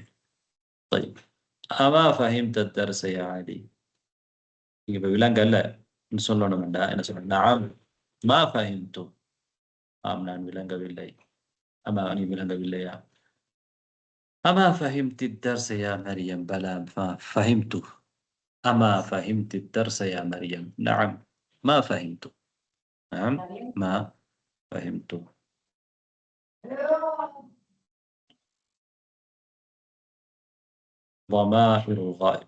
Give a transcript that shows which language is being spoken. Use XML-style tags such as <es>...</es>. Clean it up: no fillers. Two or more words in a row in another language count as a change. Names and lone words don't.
<ar>أما فهمت الدرس يا علي</ar> <ta>நீங்க இப்ப விளங்கல்ல சொல்லணும்டா என்ன சொல்லணும்?</ta> <ar>نعم ما فهمت</ar> <ta>ஆம் நான் விளங்கவில்லை.</ta> <ar>அமா</ar> <ta>நீ விளங்கவில்லையா?</ta> <ar>أما فهمتِ الدرس يا مريم بلى فهمته. أما فهمت الدرس يا مريم؟ نعم ما فهمت. نعم ما فهمت. ضمائر غائب.</ar>